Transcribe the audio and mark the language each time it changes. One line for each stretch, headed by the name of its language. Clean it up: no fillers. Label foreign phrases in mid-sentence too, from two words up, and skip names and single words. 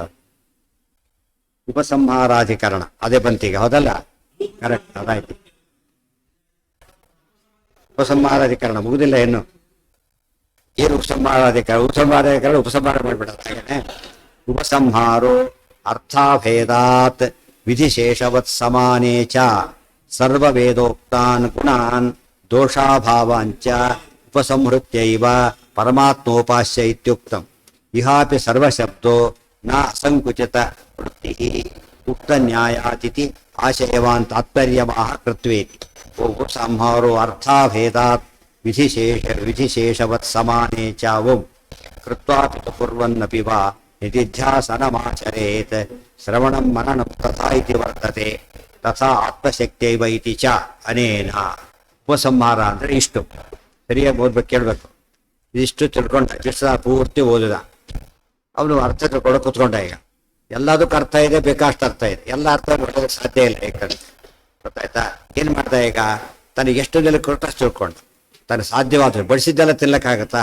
Kannada: ಉಪಸಂಹಾರಾಧಿಕರಣ ಅದೇ ಬಂತೀಗ, ಹೌದಲ್ಲ? ಕರೆಕ್ಟ್, ಅದಾಯ್ತು. ಉಪಸಂಹಾರಾಧಿಕರಣ ಮುಗುದಿಲ್ಲ ಏನು. ಏನು ಉಪಸಂಹಾರಾಧಿಕರಣ ಉಪಸಂಹಾರ ಮಾಡಿಬಿಡೋದು.
Sanskrit: ಹಾಗೇನೆ ಉಪಸಂಹಾರೋ ಅರ್ಥಾಭೇದಾತ್ ವಿಧಿಶೇಷವತ್ ಸಮಾನೇ ಚ ಸರ್ವವೇದೋಕ್ತಾನ್ ಗುಣಾನ್ ದೋಷಾಭಾವಾಂಚ ಉಪಸಂಹೃತ್ಯೈವ ಪರಮಾತ್ಮೋಪಾಸ್ಯ ಇತ್ಯುಕ್ತಂ. ಇಹಾಪಿ ಸರ್ವಶಬ್ದೋ ನ ಅಸಂಕುಚಿತ ವೃತ್ತಿ ಉಕ್ತ ನ್ಯಾಯಾತಿಥಿ ಆಶಯವಾನ್ ತಾತ್ಪರ್ಯಮಾಹ ಕೃತ್ವೇತಿ. ಉಪಸಂಹಾರೋ ಅರ್ಥಾಭೇದಾತ್ ವಿಧಿಶೇಷವತ್ ಸಮಾನೇ ಚ ಓಂ ಕೃತ್ವಾಪಿ ಕುರ್ವನ್ನಪಿ ವಾ ನಿಧಿಧ್ಯಾಸನಮಾಚರೇತ್ ಶ್ರವಣಂ ಮನನಂ ತಥಾ ಇತಿ ವರ್ತತೆ ತಥಾ ಆತ್ಮಶಕ್ತಿಯೈವ ಇತಿ ಚ ಅನೇನ.
Kannada: ಉಪಸಂಹಾರ ಅಂದರೆ ಇಷ್ಟು ಸರಿಯಾಗಿ ಓದ್ಬೇಕು, ಕೇಳಬೇಕು. ಇದಿಷ್ಟು ತಿಳ್ಕೊಂಡ, ಇಷ್ಟು ಪೂರ್ತಿ ಓದಿದ, ಅವನು ಅರ್ಥ ತಿಳ್ಕೊಳ್ಳೋ ಕೂತ್ಕೊಂಡ. ಈಗ ಎಲ್ಲದಕ್ಕೂ ಅರ್ಥ ಇದೆ, ಬೇಕಾಷ್ಟು ಅರ್ಥ ಇದೆ, ಎಲ್ಲ ಅರ್ಥ ಮಾಡೋದಕ್ಕೆ ಸಾಧ್ಯ ಇಲ್ಲ. ಯಾಕಂದ್ರೆ ಗೊತ್ತಾಯ್ತಾ, ಏನು ಮಾಡ್ದ ಈಗ, ತನಗೆ ಎಷ್ಟು ನೆಲೆ ಕೊಟ್ಟಷ್ಟು ತಿಳ್ಕೊಂಡ, ತನಗೆ ಸಾಧ್ಯವಾದ್ರೆ ಬಡಿಸಿದ್ದೆಲ್ಲ ತಿನ್ನಕ್ಕಾಗತ್ತಾ?